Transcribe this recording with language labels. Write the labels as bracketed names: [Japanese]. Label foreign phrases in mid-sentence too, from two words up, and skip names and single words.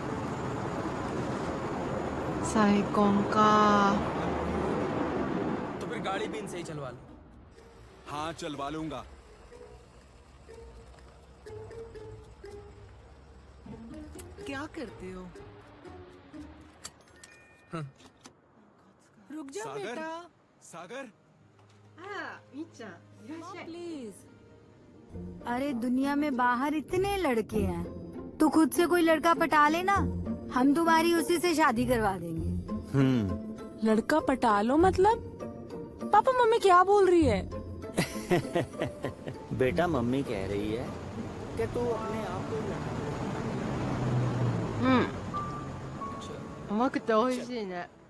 [Japanese] 再婚か。 [Hindi] तो फिर गाड़ी भी इनसे ही चलवा लो। हाँ चलवा लूंगा। क्या करते हो? रुक जा सागर? बेटा। सागर [Japanese] あら、みっちゃんいらっしゃい。 [Hindi] प्लीज। अरे दुनिया में बाहर इतने लड़के हैं, तो खुद से कोई लड़का पटा लेना, हम तुम्हारी उसी से शादी करवा देंगे। लड़का पटा लो मतलब? पापा मम्मी क्या बोल रही है? बेटा मम्मी कह रही है कि तू अपने आप को [Japanese] 甘くて美味しいね。